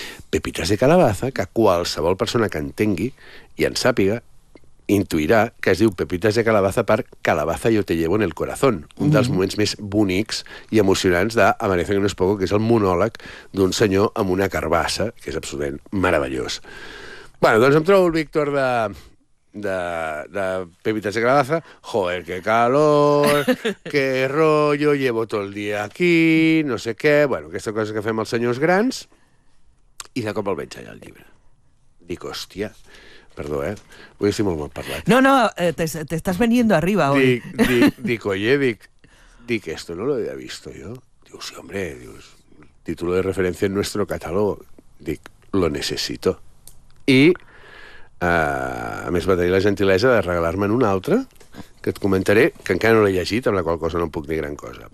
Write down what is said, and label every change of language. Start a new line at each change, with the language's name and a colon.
Catalan: Pepites de Calabaza, que qualsevol persona que entengui i en sàpiga, intuirà que es diu Pepites de Calabaza per Calabaza yo te llevo en el corazón, un dels moments més bonics i emocionants d'Amanece que no es poco, que és el monòleg d'un senyor amb una carbassa, que és absolutament meravellós. Bueno, doncs em trobo el Víctor de Pepites de Calabaza.
Spanish: Joder, qué calor, qué rollo, llevo todo el día aquí,
Catalan: no sé què. Bueno, aquesta cosa que fem els senyors grans. I de cop el veig allà al llibre. Dic, hòstia... Perdó, eh? Vull dir si molt mal parlat.
Spanish: No, te estás veniendo arriba hoy. Dic, esto no lo había visto yo. Digo, sí, hombre, dius, título de referencia en nuestro catálogo. Dic, lo necesito.
Catalan: I, a més, va tenir la gentilesa de regalar-me'n un altre, que et comentaré, que encara no l'he llegit, amb la qual cosa no puc dir gran cosa.